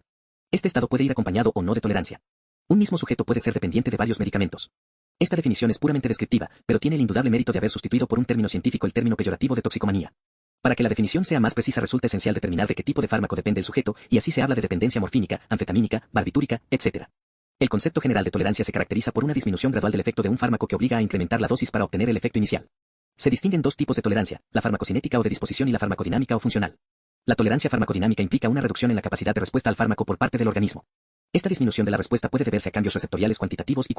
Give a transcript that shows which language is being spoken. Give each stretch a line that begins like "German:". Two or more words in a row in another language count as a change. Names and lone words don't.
Spanish: Este estado puede ir acompañado o no de tolerancia. Un mismo sujeto puede ser dependiente de varios medicamentos. Esta definición es puramente descriptiva, pero tiene el indudable mérito de haber sustituido por un término científico el término peyorativo de toxicomanía. Para que la definición sea más precisa resulta esencial determinar de qué tipo de fármaco depende el sujeto, y así se habla de dependencia morfínica, anfetamínica, barbitúrica, etc. El concepto general de tolerancia se caracteriza por una disminución gradual del efecto de un fármaco que obliga a incrementar la dosis para obtener el efecto inicial. Se distinguen dos tipos de tolerancia, la farmacocinética o de disposición y la farmacodinámica o funcional. La tolerancia farmacodinámica implica una reducción en la capacidad de respuesta al fármaco por parte del organismo. Esta disminución de la respuesta puede deberse a cambios receptoriales cuantitativos y cualitativos.